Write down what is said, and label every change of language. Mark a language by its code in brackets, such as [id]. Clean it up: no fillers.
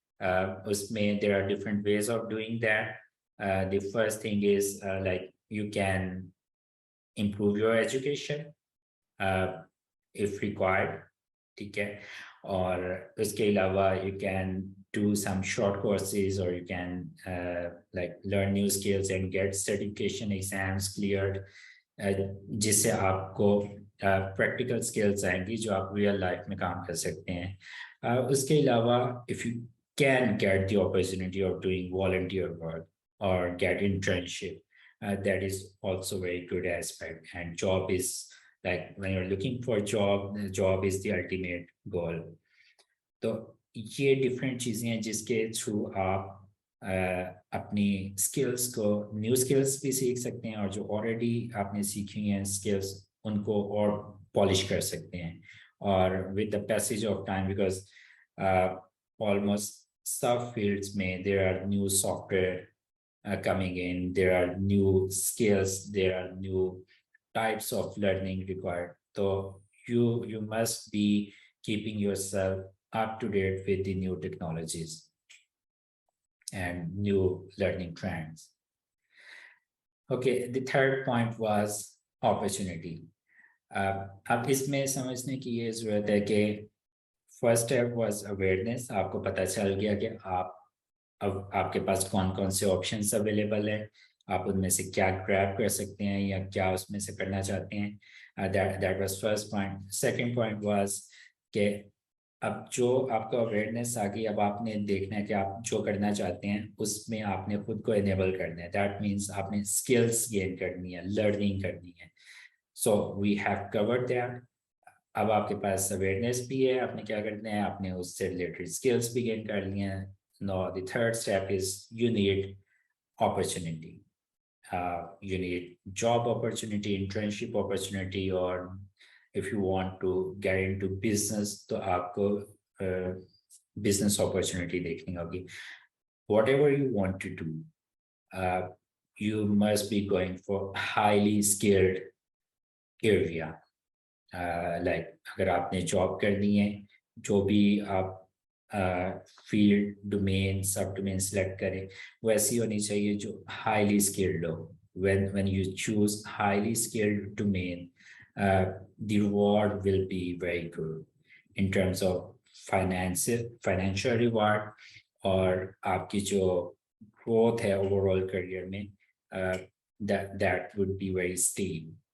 [en] There are different ways of doing that. The first thing is you can improve your education if required, [hi] ठीक है, और उसके अलावा [en] you can do some short courses, or you can learn new skills and get certification exams cleared, [hi] जिससे आपको practical skills आएंगी जो आप real life में काम कर सकते हैं. उसके अलावा [en] if you can get the opportunity of doing volunteer work or get internship, that is also very good aspect. And job is when you're looking for a job, the job is the ultimate goal. [hi] तो ये different चीज़ें हैं जिसके through आप अपनी skills को, new skills भी सीख सकते हैं और जो ऑलरेडी आपने सीखी हुई हैं स्किल्स उनको और पॉलिश कर सकते हैं. [en] और with the passage of time, because almost सब fields में there are new software coming in, there are new skills, there are new types of learning required. So you must be keeping yourself up to date with the new technologies and new learning trends. Okay, the third point was opportunity. [hi] अब इसमें समझने की ये जरूरत है कि first step [en] was awareness. [hi] आपको पता चल गया कि अब आपके पास कौन कौन से ऑप्शंस अवेलेबल है, आप उनमें से क्या ग्रैब कर सकते हैं या क्या उसमें से करना चाहते हैं. [en] That was first point. [hi] Second point was कि अब जो आपका अवेयरनेस आ गई, अब आपने देखना है कि आप जो करना चाहते हैं उसमें आपने खुद को इनेबल करना है. दैट मीन्स आपने स्किल्स गेन करनी है, लर्निंग करनी है. [en] So we have covered that. [hi] अब आपके पास अवेयरनेस भी है, आपने क्या करना है, आपने उससे रिलेटेड स्किल्स भी गेन कर लिए हैं. [en] Now the third step is you need opportunity. You need job opportunity, internship opportunity, or if you want to get into business, [hi] तो आपको business opportunity देखनी होगी. [en] Whatever you want to do, you must be going for highly skilled area. Like [hi] अगर आपने job करनी है जो भी आप फील्ड डोमेन सब डोमेन सेलेक्ट करें वो ऐसी होनी चाहिए जो हाईली स्किल्ड हो. [en] When you choose highly skilled domain, the reward will be very good in terms of financial reward, [hi] और आपकी जो growth है overall career में, [en] that would be very steep.